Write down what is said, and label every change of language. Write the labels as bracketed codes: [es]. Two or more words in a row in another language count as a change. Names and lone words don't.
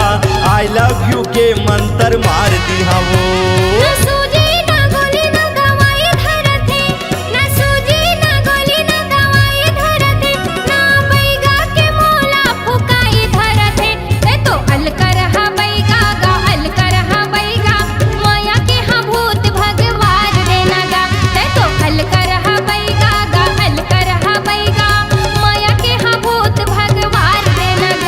[en] I love you [hne] के मंत्र मार दिहावो। ना सूजी ना गोली ना दवाई धरथे, ना सूजी ना गोली ना दवाई धरथे, ना बैगा के मोला फुकाई धरथे। ते तो अलकर हा बैगा गा अलकर हा बैगा, माया के हाँ भूत भगवार देना गा। ते तो अलकर हा बैगा गा अलकर हा बैगा, माया के हाँ भूत भगवार देना गा।